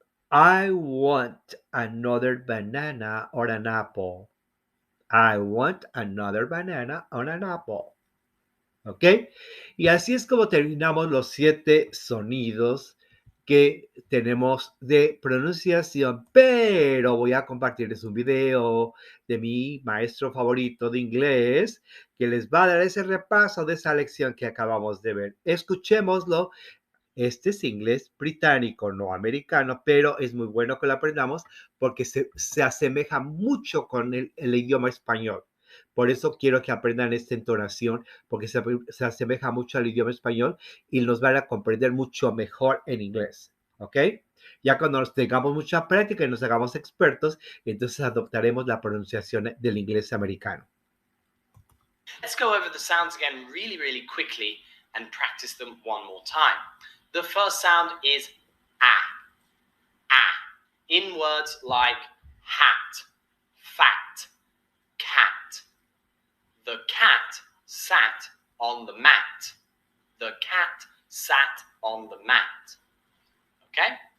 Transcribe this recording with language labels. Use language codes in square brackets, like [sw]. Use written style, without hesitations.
[en] I want another banana or an apple. I want another banana or an apple. [es] ¿Ok? Y así es como terminamos los 7 sonidos que tenemos de pronunciación, pero voy a compartirles un video de mi maestro favorito de inglés que les va a dar ese repaso de esa lección que acabamos de ver. Escuchémoslo. Este es inglés británico, no americano, pero es muy bueno que lo aprendamos porque se asemeja mucho con el idioma español. Por eso quiero que aprendan esta entonación, porque se asemeja mucho al idioma español y nos van a comprender mucho mejor en inglés. ¿Ok? Ya cuando nos tengamos mucha práctica y nos hagamos expertos, entonces adoptaremos la pronunciación del inglés americano. [en] Let's go over the sounds again really, really quickly and practice them one more time. The first sound is ah. In words like hat, fat, cat. The cat sat on the mat. The cat sat on the mat. Okay?